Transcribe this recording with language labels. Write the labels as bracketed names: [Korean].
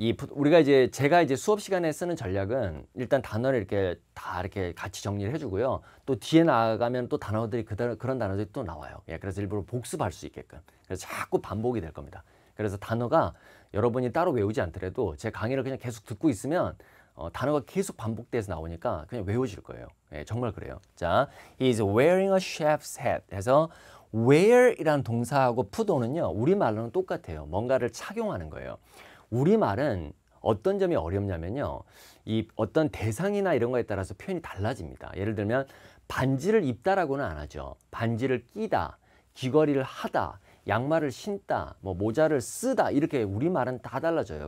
[Korean] 우리가 이제 제가 이제 수업 시간에 쓰는 전략은 일단 단어를 이렇게 다 이렇게 같이 정리를 해주고요. 또 뒤에 나가면 또 단어들이 그런 단어들이 또 나와요. 예, 그래서 일부러 복습할 수 있게끔. 그래서 자꾸 반복이 될 겁니다. 그래서 단어가 여러분이 따로 외우지 않더라도 제 강의를 그냥 계속 듣고 있으면 단어가 계속 반복돼서 나오니까 그냥 외워질 거예요. 예, 정말 그래요. 자, [English] he's wearing a chef's hat [Korean] 해서 wear이라는 동사하고 put on은요, 우리말로는 똑같아요. 뭔가를 착용하는 거예요. 우리말은 어떤 점이 어렵냐면요, 이 어떤 대상이나 이런 거에 따라서 표현이 달라집니다. 예를 들면 반지를 입다라고는 안 하죠. 반지를 끼다, 귀걸이를 하다, 양말을 신다, 뭐 모자를 쓰다, 이렇게 우리말은 다 달라져요.